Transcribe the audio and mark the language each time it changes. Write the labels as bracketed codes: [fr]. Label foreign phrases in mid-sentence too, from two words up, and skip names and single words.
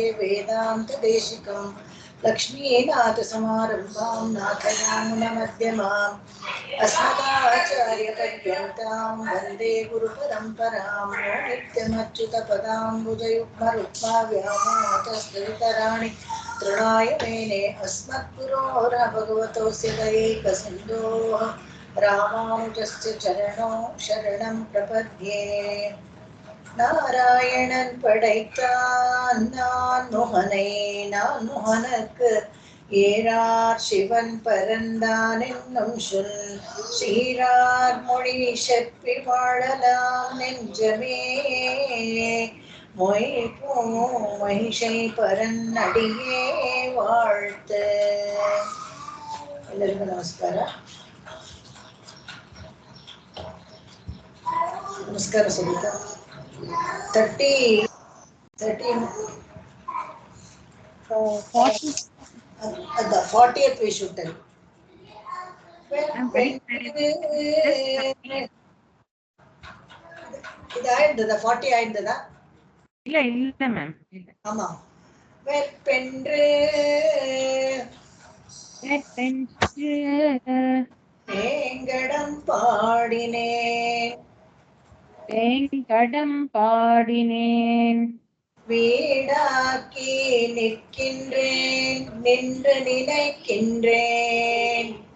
[sa] वेदान्तदेशिकम् लक्ष्मीनाथसमारम्भां नाथयामुनमध्यमाम् अस्मदाचार्यपर्यन्तां वन्दे गुरुपरम्परां यो नित्यमच्युतपदाम्बुजयुग्मरुक्मा व्यामोहतस्तुतराणि तृणाय मेने अस्मद्गुरोर्भगवतोऽस्य दयैकसिन्धोः रामानुजस्य चरणौ शरणं प्रपद्ये [ta] நாராயணன் படைத்தான் நான் முகனை நான் முகனுக்கு ஏறார் சிவன் பரந்தான் என்னும் சொல் சீரார் மொழி செப்பி வாழலாம் நெஞ்சமே மொய் பூ மகிஷை பரன் அடியே வாழ்த்த. [kn] ಎಲ್ಲರಿಗೂ ನಮಸ್ಕಾರ. ನಮಸ್ಕಾರ ಸುನೀತಾ. [en] 40th we should tell. [ta] இது ஆயிருந்ததா 40 ஆயிருந்ததா? இல்ல மேம். ஆமா. வெற்பென்று வேங்கடம் பாடினேன் வீடாக்கி நிற்கின்றேன் நின்று நினைக்கின்றேன்